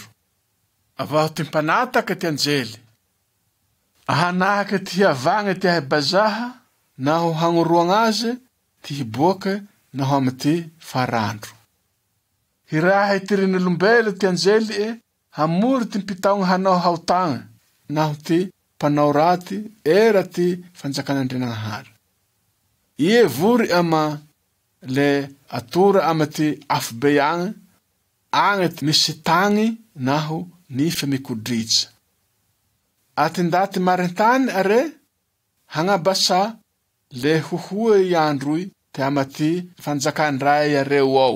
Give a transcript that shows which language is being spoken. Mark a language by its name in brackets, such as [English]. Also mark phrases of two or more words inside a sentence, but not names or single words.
[Malagasy] Avaho ty mpanataky ty anjely. Ahanahaky ty hiavagny ty ahibazaha, na ho hagnoroagna azy, ty hiboake na ho amy ty farandro. Hiraha itirin'olombelo ty anjely hamory ty mpitaogny hanao haotagna, na ho ty mpanao raty era ty fanjakan'Andrianagnahary. Ie vory ama le atora ama ty afobe agny ty misy tagny na ho nifa mikodritsa. Aty ndaty marintany are, hagnabasa le hohoa i androy ty ama ty fanjakandray areo ao.